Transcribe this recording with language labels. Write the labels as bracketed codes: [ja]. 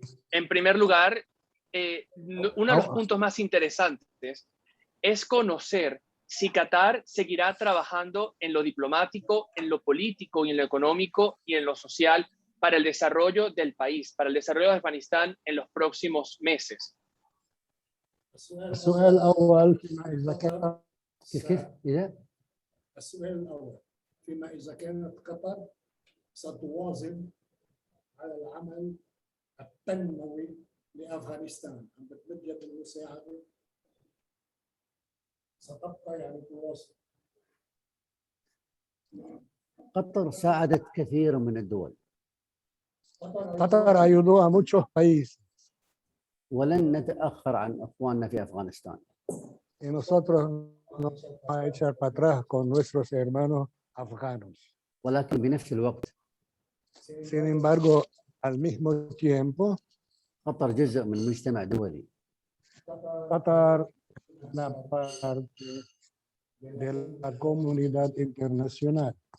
[es] En primer lugar, uno de los puntos más interesantes es conocer si Qatar seguirá trabajando en lo diplomático, en lo político y en lo económico y en lo social para el desarrollo del país, para el desarrollo de Afganistán en los próximos meses. [ar] السؤال الأول فيما إذا كان كيف إذا السؤال الأول فيما إذا كانت قطر ستواظب على العمل التنموي لأفغانستان عم بتمد يد المساعدة ستبقى يعني تواصل. قطر ساعدت كثير من الدول [es] قطر ayudó a muchos países [ar] ولن نتأخر عن أخواننا في أفغانستان. [es] y nosotros nos vamos a echar para atrás con nuestros hermanos afganos. [ar] ولكن بنفس الوقت [es] Sin embargo, al mismo tiempo, [ar] قطر جزء من مجتمع دولي. [es] Qatar es una parte de la comunidad internacional.